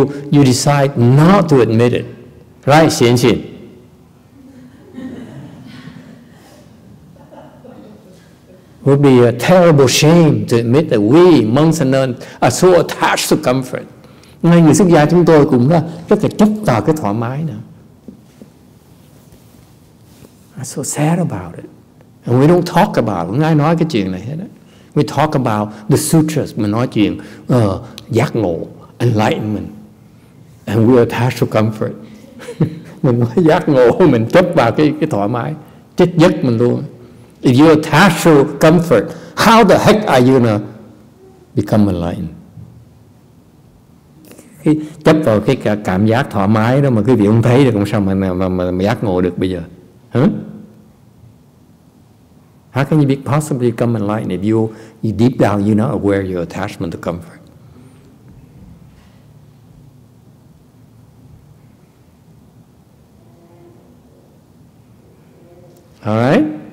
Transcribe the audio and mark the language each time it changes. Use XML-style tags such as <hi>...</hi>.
<en>You decide not to admit it. Right, Xian Xian? It would be a terrible shame to admit that we, monks and nuns, are so attached to comfort.</en> <vi>Ngay người xuất gia chúng tôi cũng rất là chấp vào cái thoải mái nữa.</vi> <en>I'm so sad about it. And we don't talk about it.</en> <vi>Không ai nói cái chuyện này hết.</vi> <en>We talk about the sutras.</en> <vi>Mình nói chuyện giác ngộ, enlightenment.</vi> <en>And we are attached to comfort.</en> <vi>Mình nói giác ngộ, mình chấp vào cái thoải mái. Chết giấc mình luôn.</vi> <en>If you're attached to comfort, how the heck are you gonna become enlightened?</en> <vi>Khi chấp vào cái cảm giác thoải mái đó mà quý vị không thấy được, làm sao mà giác ngộ được bây giờ? Hả?</vi> <en>How can you possibly become enlightened if you deep down you're not aware of your attachment to comfort? All right?</en>